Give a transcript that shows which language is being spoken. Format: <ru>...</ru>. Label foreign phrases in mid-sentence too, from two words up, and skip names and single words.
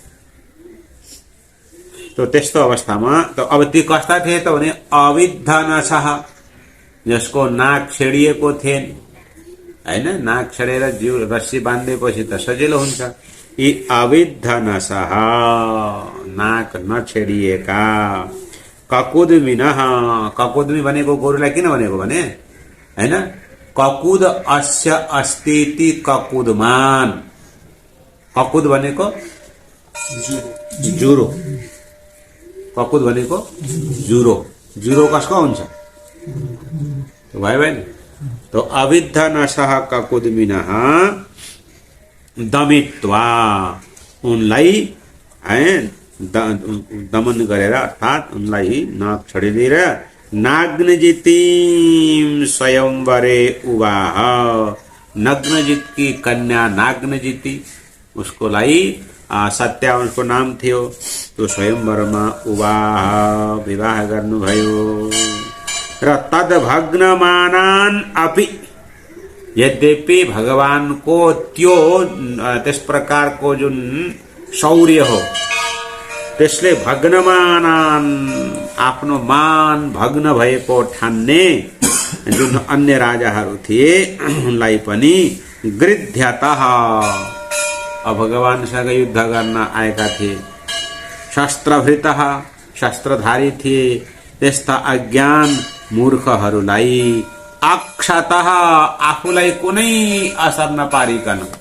<ne>तो त्यस्तो अवस्थामा त अब ती कस्ता थिए त भने अविद्धनसः, जसको नाक छेडिएको थिएन हैन, नाक छेडेर जिउ रस्सी बाँधेपछि त सजिलो हुन्छ। यी अविद्धनसः नाक नछेडिएका, ककुद्मिनः, ककुद्मी भनेको गोरुलाई किन भनेको भने हैन,</ne> <sa>ककुद अस्य अस्तिति ककुदमान,</sa> <ne>ककुद भनेको जुरो, ककुद भनेको जुरो, जुरो कसको हुन्छ भयो भएन। तो</ne> <sa>अविद्धनसः ककुद्मिनः दमित्वा,</sa> <ne>उनलाई दमन गरेर अर्थात उनलाई नाक छडिदिएर</ne> <sa>नाग्नजितिम स्वयंवरे उवाह,</sa> <ne>नग्नजित की कन्या नाग्नजिति उसको लाई सत्या उसको नाम थियो, तो स्वयंवरमा उवाह विवाह गर्नुभयो। र</ne> <sa>तद भग्नमानान अपि,</sa> <ne>यद्यपि भगवानको त्यो त्यस प्रकारको जुन शौर्य हो त्यसले भग्नमानान आफ्नो मान भग्न भएको ठान्ने जुन अन्य राजाहरू थिए उनलाई पनि गृध्यतः, अब भगवानसँग युद्ध गर्न आएका थिए, शस्त्रभृतः शस्त्रधारी थिए, त्यस्ता अज्ञान मूर्खहरूलाई अक्षतः आफूलाई कुनै असर नपारिकन,</ne>